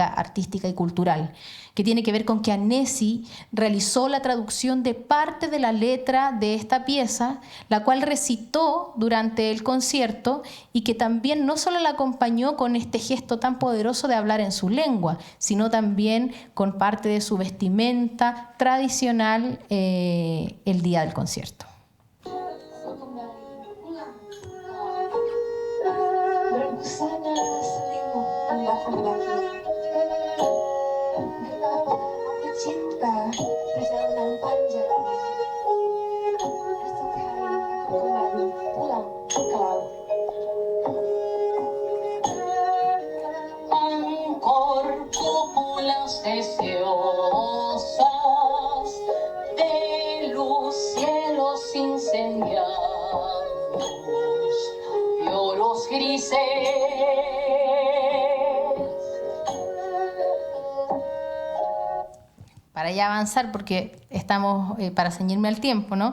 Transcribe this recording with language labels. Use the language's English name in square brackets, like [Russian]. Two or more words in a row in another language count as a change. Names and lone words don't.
[Spanish] artística y cultural, que tiene que ver con que Anesi realizó la traducción de parte de la letra de esta pieza, la cual recitó durante el concierto y que también no solo la acompañó con este gesto tan poderoso de hablar en su lengua, sino también con parte de su vestimenta tradicional el día del concierto. [Indonesian] Berbusana selimut laki-laki. Kenapa aku cinta perjalanan panjang ini? Esok hari aku kembali pulang ke laut. [Spanish] Angkor cúpulas deseosas de luz, cielos incendiados, violos grises. Para ya avanzar, porque estamos para ceñirme al tiempo, ¿no?